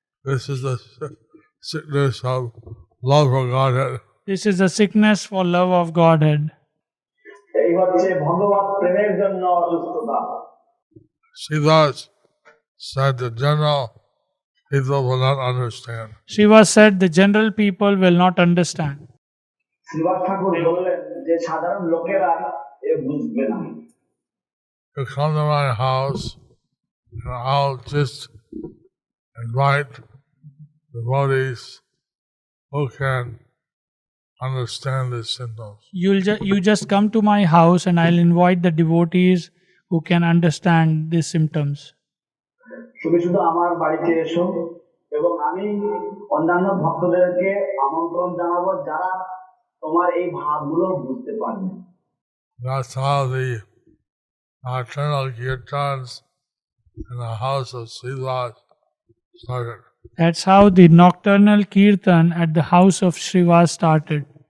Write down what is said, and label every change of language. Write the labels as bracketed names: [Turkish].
[English] This is the sickness of love for Godhead. This is the sickness for love of Godhead. [Bangla] এই হচ্ছে ভগবত প্রেমের জন্য অসুস্থতা। [English] Srivas said the general people will not understand. Shiva said the general people will not understand. [Bangla] Srivas ঠাকুর বললেন যে সাধারণ লোকেরা এ বুঝবে না। [English] You come to my house and I'll just invite devotees who can understand the symptoms. You just come to my house and I'll invite the devotees who can understand these symptoms. [Bangla] তুমি শুধু আমার বাড়িতে এসো এবং আমি অন্যান্য ভক্তদেরকে আমন্ত্রণ জানাবো যারা তোমার এই ভাবগুলো বুঝতে পারবে। [English] That's how the nocturnal kirtans in the house of Srivas started. That's how the nocturnal kirtan at the house of Srivas started.